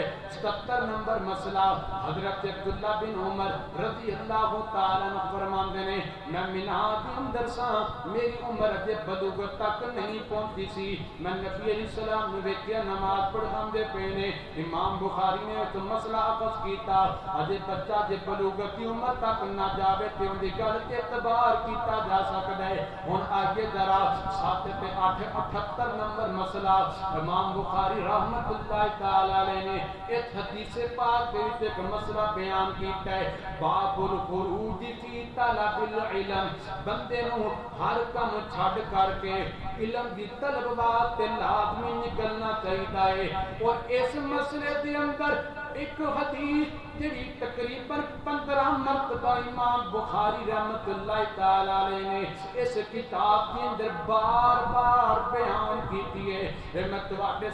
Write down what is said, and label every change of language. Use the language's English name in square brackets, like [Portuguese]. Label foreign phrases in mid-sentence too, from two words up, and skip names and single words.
[Punjabi] 77 نمبر مسئلہ حضرت عبداللہ بن عمر [Arabic] رضی اللہ تعالیٰ عنہ [Punjabi] فرماندے نے, میں مینا دے اندر سا, میری عمر دے بلوغت تک نہیں پہنچی سی, میں نبی [Arabic] علیہ السلام [Punjabi] نے ویکھیا نماز پڑھاندے پے نے. امام بخاری نے تو مسئلہ طریقہ اخذ کیتا اجے بچہ جے بلوغت کی عمر تک نہ جاوے تے ان دی گل تے اعتبار کیتا جا سکدا ہے ہن آگے ذرا 7 تے 8 78 نمبر مسئلہ امام بخاری [Arabic] رحمت اللہ تعالی علیہ [Punjabi] نے اس حدیث پاک دے وچ ایک مسئلہ بیان کیتا ہے [Arabic] باب الخروج فی طلب العلم [Punjabi] بندے نو ہر کم چھڈ کر کے علم دی طلب واسطے لازمی نکلنا چاہیے اور اس مسئلے دے اندر ایک حدیث جڑی تقریباً 15 مرتبہ امام بخاری [Arabic] رحمت اللہ تعالی علیہ [Punjabi] نے اس کتاب کے اندر بار بار بیان کیتی ہے میں تواڈے